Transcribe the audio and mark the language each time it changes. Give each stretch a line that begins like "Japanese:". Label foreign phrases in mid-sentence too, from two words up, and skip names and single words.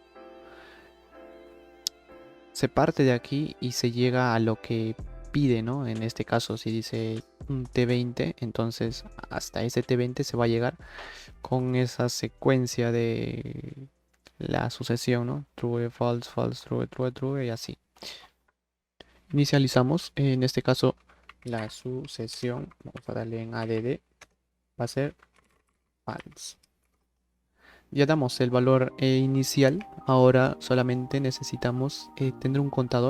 Spanish: Se parte de aquí y se llega a lo que pide, ¿no? En este caso, si dice un T20, entonces hasta ese T20 se va a llegar con esa secuencia de la sucesión, ¿no?
English: True, false, false, true, true, true
Spanish: y así. Inicializamos, en este caso, la sucesión. Vamos a darle en ADD. Va a ser false. Ya damos el valor inicial. Ahora solamente necesitamos tener un contador.